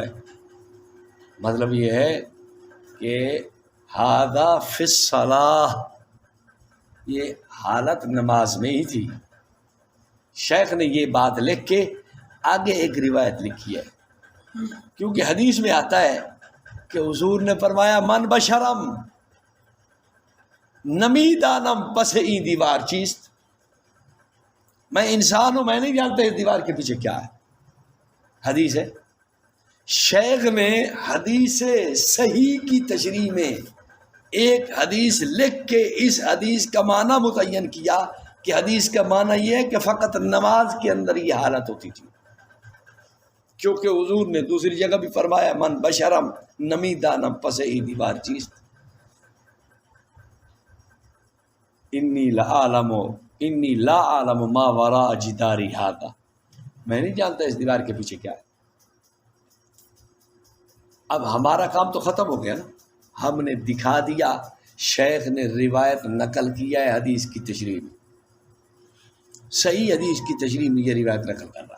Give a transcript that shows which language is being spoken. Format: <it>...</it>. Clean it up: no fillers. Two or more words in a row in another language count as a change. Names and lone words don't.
<ur>مطلب یہ ہے کہ</ur> <ar>ہادہ فی الصلاۃ،</ar> <ur>یہ حالت نماز میں ہی تھی۔ شیخ نے یہ بات لکھ کے آگے ایک روایت لکھی ہے، کیونکہ حدیث میں آتا ہے کہ حضور نے فرمایا</ur> <fa>من بشرم نمی دانم پس این دیوار چیست،</fa> <ur>میں انسان ہوں، میں نہیں جانتا اس دیوار کے پیچھے کیا ہے۔ حدیث ہے۔ شیخ نے حدیث صحیح کی تشریح میں ایک حدیث لکھ کے اس حدیث کا معنی متعین کیا کہ حدیث کا معنی یہ ہے کہ فقط نماز کے اندر یہ حالت ہوتی تھی، کیونکہ حضور نے دوسری جگہ بھی فرمایا</ur> <fa>من بشرم نمی دانم پس ای دیوار چیز،</fa> <ar>انی لا اعلم ما وراء جداری ھذا،</ar> <ur>میں نہیں جانتا اس دیوار کے پیچھے کیا ہے۔ اب ہمارا کام تو ختم ہو گیا نا، ہم نے دکھا دیا، شیخ نے روایت نقل کیا ہے حدیث کی تشریح میں، صحیح حدیث کی تشریح میں یہ روایت نقل کر رہا ہے۔</ur>